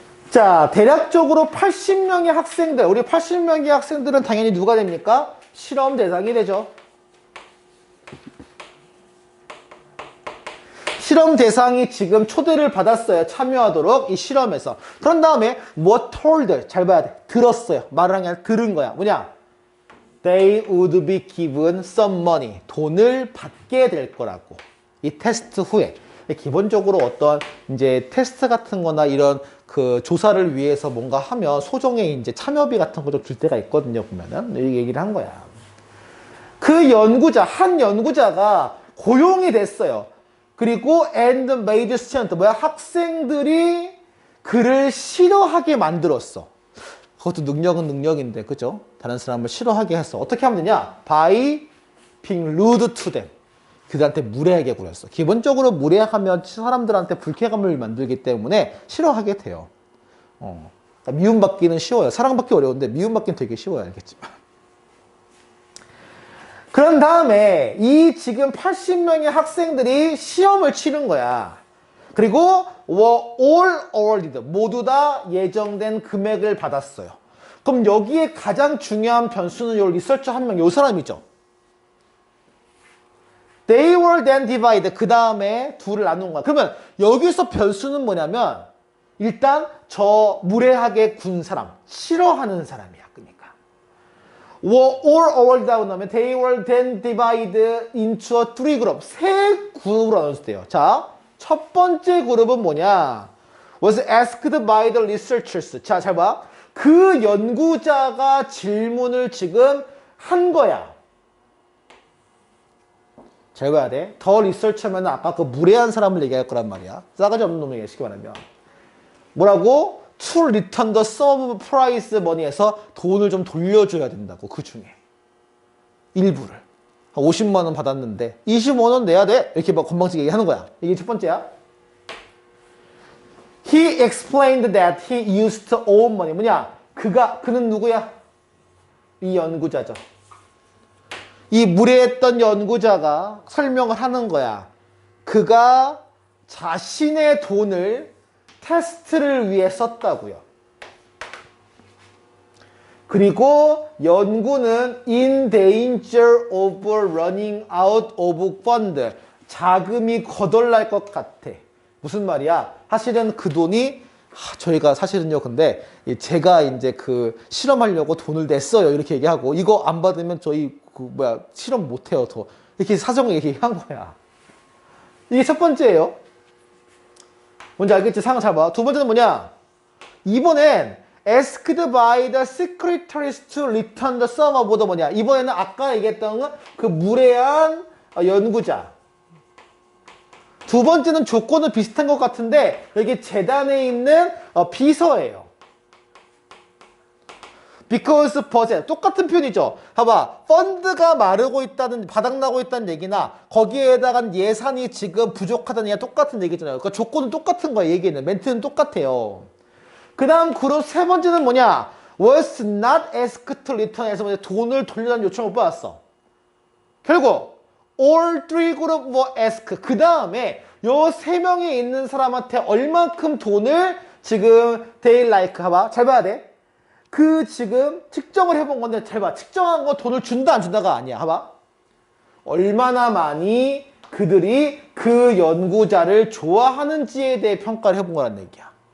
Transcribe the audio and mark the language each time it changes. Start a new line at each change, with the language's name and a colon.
Korean: 자, 대략적으로 80명의 학생들, 우리 80명의 학생들은 당연히 누가 됩니까? 실험 대상이 되죠. 실험 대상이 지금 초대를 받았어요. 참여하도록 이 실험에서. 그런 다음에
English: what told,
Korean: 잘 봐야 돼. 들었어요. 말을 한 게 아니라 들은 거야. 뭐냐?
English: They would be given some money.
Korean: 돈을 받게 될 거라고. 이 테스트 후에. 기본적으로 어떤 이제 테스트 같은 거나 이런 그 조사를 위해서 뭔가 하면 소정의 이제 참여비 같은 거 좀 줄 때가 있거든요. 보면은. 이 얘기를 한 거야. 그 연구자, 한 연구자가 고용이 됐어요. 그리고
English: and made student,
Korean: 뭐야? 학생들이 그를 싫어하게 만들었어. 그것도 능력은 능력인데, 그죠? 다른 사람을 싫어하게 했어. 어떻게 하면 되냐?
English: By being rude to them.
Korean: 그들한테 무례하게 굴었어. 기본적으로 무례하면 사람들한테 불쾌감을 만들기 때문에 싫어하게 돼요. 그러니까 미움받기는 쉬워요. 사랑받기 어려운데 미움받기는 되게 쉬워요. 알겠지만. 그런 다음에 이 지금 80명의 학생들이 시험을 치른 거야. 그리고
English: all awarded,
Korean: 모두 다 예정된 금액을 받았어요. 그럼 여기에 가장 중요한 변수는 요 리서처 한 명, 요 사람이죠.
English: They were then divided.
Korean: 그 다음에 둘을 나눈 거야. 그러면 여기서 변수는 뭐냐면 일단 저 무례하게 군 사람, 싫어하는 사람이야. 그러니까
English: were all awarded
Korean: 하고 나면
English: they were then divided into a three group.
Korean: 세 그룹으로 나눴대요. 자, 첫 번째 그룹은 뭐냐?
English: was asked by the researchers.
Korean: 자, 잘 봐. 그 연구자가 질문을 지금 한 거야. 잘 봐야 돼. 더 리서치하면 아까 그 무례한 사람을 얘기할 거란 말이야. 싸가지 없는 놈을 얘기하시기 바라면. 뭐라고?
English: To return the sum of prize money에서
Korean: 돈을 좀 돌려줘야 된다고. 그 중에. 일부를. 50만 원 받았는데 25만 원 내야 돼. 이렇게 막 건방지게 얘기하는 거야. 이게 첫 번째야.
English: He explained that he used to owe money.
Korean: 뭐냐? 그는 누구야? 이 연구자죠. 이 무례했던 연구자가 설명을 하는 거야. 그가 자신의 돈을 테스트를 위해 썼다고요. 그리고 연구는
English: in danger of running out of fund.
Korean: 자금이 거덜날 것 같아. 무슨 말이야? 사실은 그 돈이 저희가 사실은요, 근데 제가 이제 그 실험하려고 돈을 냈어요. 이렇게 얘기하고 이거 안 받으면 저희 실험 못 해요. 더 이렇게 사정을 얘기한 거야. 이게 첫 번째예요. 뭔지 알겠지? 상황 잘 봐. 두 번째는 뭐냐? 이번엔
English: asked by the secretaries to return the sum of the
Korean: 뭐냐? 이번에는 아까 얘기했던 그 무례한 연구자. 두 번째는 조건은 비슷한 것 같은데 여기 재단에 있는 비서예요.
English: because budget
Korean: 똑같은 표현이죠. 봐봐, 펀드가 마르고 있다는, 바닥나고 있다는 얘기나 거기에다가 예산이 지금 부족하다는 얘기가 똑같은 얘기잖아요. 그러니까 조건은 똑같은 거야. 얘기는 멘트는 똑같아요. 그 다음 그룹 세 번째는 뭐냐?
English: was not asked to return에서
Korean: 돈을 돌려달라는 요청을 받았어. 결국
English: all three group were asked.
Korean: 그 다음에 요 세 명이 있는 사람한테 얼만큼 돈을 지금
English: they like,
Korean: 봐봐. 잘 봐야 돼. 그 지금 측정을 해본 건데 잘 봐. 측정한 거 돈을 준다 안 준다가 아니야. 봐봐. 얼마나 많이 그들이 그 연구자를 좋아하는지에 대해 평가를 해본 거란 얘기야.